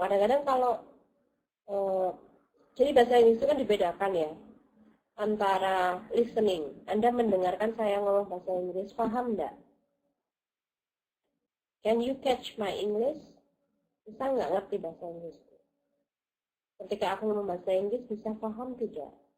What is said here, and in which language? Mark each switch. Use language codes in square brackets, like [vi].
[id] Kadang-kadang kalau, jadi bahasa Inggris itu kan dibedakan ya, antara listening. Anda mendengarkan saya ngomong bahasa Inggris, paham enggak? [en] Can you catch my English? [id] Bisa nggak ngerti bahasa Inggris? Ketika aku ngomong bahasa Inggris, bisa paham tidak?